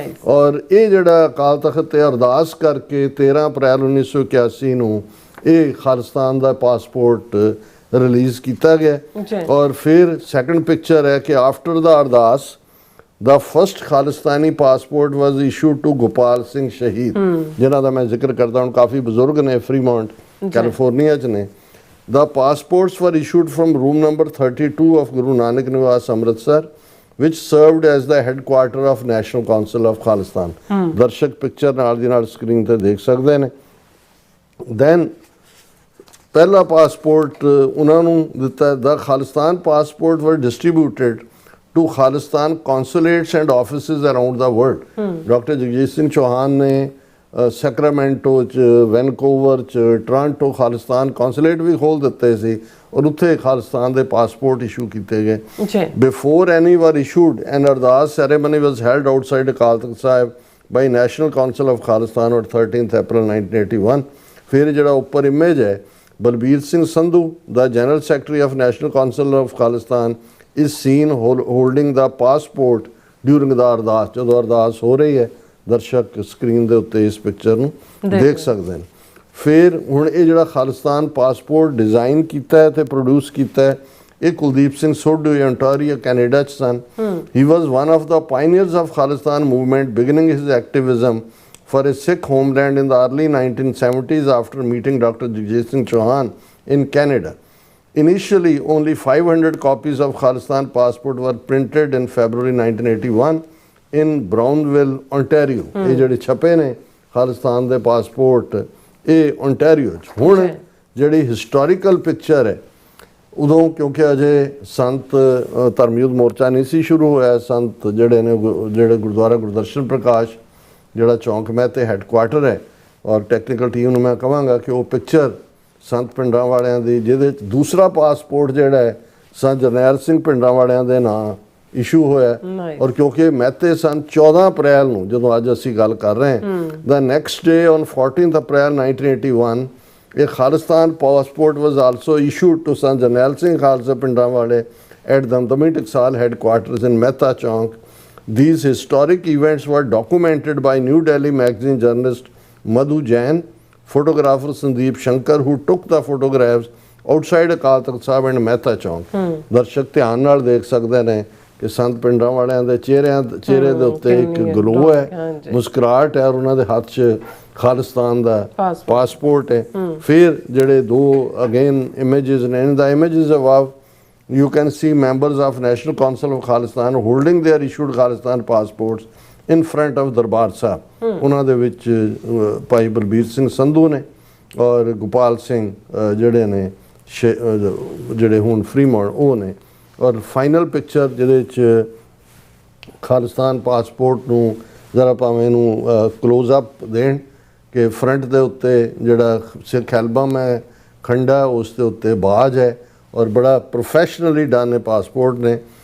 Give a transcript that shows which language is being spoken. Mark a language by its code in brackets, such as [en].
[pa] ਔਰ ਇਹ ਜਿਹੜਾ ਅਕਾਲ ਤਖਤ ਤੇ ਅਰਦਾਸ ਕਰਕੇ 13 ਅਪ੍ਰੈਲ 1981 ਨੂੰ ਇਹ ਖਾਲਿਸਤਾਨ ਦਾ ਪਾਸਪੋਰਟ ਰਿਲੀਜ਼ ਕੀਤਾ ਗਿਆ। ਔਰ ਫਿਰ ਸੈਕੰਡ ਪਿਕਚਰ ਹੈ ਕਿ [en] after the Ardas the first Khalistani passport was issued to [pa] Gopal Singh ਸ਼ਹੀਦ, ਜਿਨ੍ਹਾਂ ਦਾ ਮੈਂ ਜ਼ਿਕਰ ਕਰਦਾ ਹੁਣ ਕਾਫੀ ਬਜ਼ੁਰਗ ਨੇ, ਫਰੀਮੌਂਟ ਕੈਲੀਫੋਰਨੀਆ 'ਚ ਨੇ। [en] The passports were issued from room number 32 of Guru Nanak Niwas, Amritsar, which served as the headquarter of National Council of Khalistan. [pa] ਦਰਸ਼ਕ ਪਿਕਚਰ ਨਾਲ ਦੀ ਨਾਲ ਸਕਰੀਨ ਤੇ ਦੇਖ ਸਕਦੇ ਨੇ। ਦੈਨ ਪਹਿਲਾ ਪਾਸਪੋਰਟ ਉਹਨਾਂ ਨੂੰ ਦਿੱਤਾ। [en] The Khalistan passport were distributed to Khalistan consulates and offices around the world. [pa] Doctor Jagjit Singh Chauhan ਨੇ ਸੈਕਰਾਮੈਂਟੋ 'ਚ, ਵੈਨਕੂਵਰ 'ਚ, ਟੋਰਾਂਟੋ ਖਾਲਿਸਤਾਨ ਕੌਂਸੂਲੇਟ ਵੀ ਖੋਲ੍ਹ ਦਿੱਤੇ ਸੀ ਔਰ ਉੱਥੇ ਖਾਲਿਸਤਾਨ ਦੇ ਪਾਸਪੋਰਟ ਇਸ਼ੂ ਕੀਤੇ ਗਏ। [en] Before any were issued an Ardas ceremony was held outside Akal Takht Sahib by national council of Khalistan or 13 April 1981। [pa] ਫਿਰ ਜਿਹੜਾ ਉੱਪਰ ਇਮੇਜ ਹੈ ਬਲਬੀਰ ਸਿੰਘ ਸੰਧੂ ਦਾ [en] general secretary of national council of Khalistan is seen holding the passport during the Ardas, [pa] ਜਦੋਂ ਅਰਦਾਸ ਹੋ ਰਹੀ ਹੈ ਦਰਸ਼ਕ ਸਕਰੀਨ ਦੇ ਉੱਤੇ ਇਸ ਪਿਕਚਰ ਨੂੰ ਦੇਖ ਸਕਦੇ ਨੇ। ਫਿਰ ਹੁਣ ਇਹ ਜਿਹੜਾ ਖਾਲਿਸਤਾਨ ਪਾਸਪੋਰਟ ਡਿਜ਼ਾਈਨ ਕੀਤਾ ਹੈ ਤੇ ਪ੍ਰੋਡਿਊਸ ਕੀਤਾ ਹੈ, ਇਹ ਕੁਲਦੀਪ ਸਿੰਘ ਸੋਢੂ ontario ਕੈਨੇਡਾ 'ਚ ਸਨ। [en] He was one of the pioneers of Khalistan movement, beginning his activism for his Sikh homeland in the early 1970s after meeting Dr. Jagjit Singh Chauhan in Canada. Initially, only 500 copies of Khalistan passport were printed in February 1981 in Brownville, Ontario. [pa] ਇਹ ਜਿਹੜੇ ਛਪੇ ਨੇ ਖਾਲਿਸਤਾਨ ਦੇ passport ਇਹ Ontario 'ਚ। ਹੁਣ ਜਿਹੜੀ historical picture ਹੈ, ਉਦੋਂ ਕਿਉਂਕਿ ਅਜੇ ਸੰਤ ਧਰਮਯੁੱਧ ਮੋਰਚਾ ਨਹੀਂ ਸੀ ਸ਼ੁਰੂ ਹੋਇਆ, ਸੰਤ ਜਿਹੜੇ ਨੇ ਜਿਹੜੇ ਗੁਰਦੁਆਰਾ ਗੁਰਦਰਸ਼ਨ ਪ੍ਰਕਾਸ਼ ਜਿਹੜਾ ਚੌਂਕ ਮਹਿਤੇ ਹੈੱਡਕੁਆਟਰ ਹੈ, ਔਰ ਟੈਕਨੀਕਲ ਟੀਮ ਨੂੰ ਮੈਂ ਕਹਾਂਗਾ ਕਿ ਉਹ ਪਿਕਚਰ ਸੰਤ ਪਿੰਡਾਂ ਵਾਲਿਆਂ ਦੀ, ਜਿਹਦੇ 'ਚ ਦੂਸਰਾ ਪਾਸਪੋਰਟ ਜਿਹੜਾ ਹੈ ਸੰਤ ਜਰਨੈਲ ਸਿੰਘ ਪਿੰਡਾਂ ਵਾਲਿਆਂ ਦੇ ਨਾਂ ਇਸ਼ੂ ਹੋਇਆ। ਔਰ ਕਿਉਂਕਿ ਮਹਿਤੇ ਸਨ 14 ਅਪ੍ਰੈਲ ਨੂੰ, ਜਦੋਂ ਅੱਜ ਅਸੀਂ ਗੱਲ ਕਰ ਰਹੇ ਹਾਂ, [en] the next day on 14th [pa] ਅਪ੍ਰੈਲ 1981 ਇਹ Khalistan passport [en] was also issued to [pa] Sant Jarnail Singh Khalsa ਪਿੰਡਾਂ ਵਾਲੇ at Damdami Taksal ਹੈੱਡਕੁਆਟਰਸ in Mehta Chowk. [en] These historic events were documented by New Delhi magazine journalist Madhu Jain, photographer Sandeep Shankar, who took the photographs outside Akal Takht Sahib and Mehta Chowk. [pa] ਦਰਸ਼ਕ ਧਿਆਨ ਨਾਲ ਦੇਖ ਸਕਦੇ ਨੇ ਕਿ ਸੰਤ ਪਿੰਡਾਂ ਵਾਲਿਆਂ ਦੇ ਚਿਹਰੇ ਦੇ ਉੱਤੇ ਇੱਕ ਗਲੋ ਹੈ, ਮੁਸਕਰਾਹਟ ਹੈ, ਔਰ ਉਹਨਾਂ ਦੇ ਹੱਥ 'ਚ ਖਾਲਿਸਤਾਨ ਦਾ ਪਾਸਪੋਰਟ ਹੈ। ਫਿਰ ਜਿਹੜੇ ਦੋ ਅਗੇਨ ਇਮੇजेस ਨੇ, [en] In the images above you can see members of National Council of Khalistan holding their issued Khalistan passports in front of Darbar Sahib. [pa] ਉਹਨਾਂ ਦੇ ਵਿੱਚ ਭਾਈ ਬਲਬੀਰ ਸਿੰਘ ਸੰਧੂ ਨੇ ਔਰ ਗੋਪਾਲ ਸਿੰਘ ਜਿਹੜੇ ਨੇ ਜਿਹੜੇ ਹੁਣ ਫਰੀਮੌਂਟ ਉਹ ਨੇ। ਔਰ ਫਾਈਨਲ ਪਿਕਚਰ ਜਿਹਦੇ 'ਚ ਖਾਲਿਸਤਾਨ ਪਾਸਪੋਰਟ ਨੂੰ ਜ਼ਰਾ ਭਾਵੇਂ ਇਹਨੂੰ ਕਲੋਜ਼ ਅਪ ਦੇਣ ਕਿ ਫਰੰਟ ਦੇ ਉੱਤੇ ਜਿਹੜਾ ਸਿੱਖ ਐਲਬਮ ਹੈ ਖੰਡਾ, ਉਸ ਦੇ ਉੱਤੇ ਬਾਜ ਹੈ ਔਰ ਬੜਾ [en] professionally done [pa] ਨੇ ਪਾਸਪੋਰਟ ਨੇ।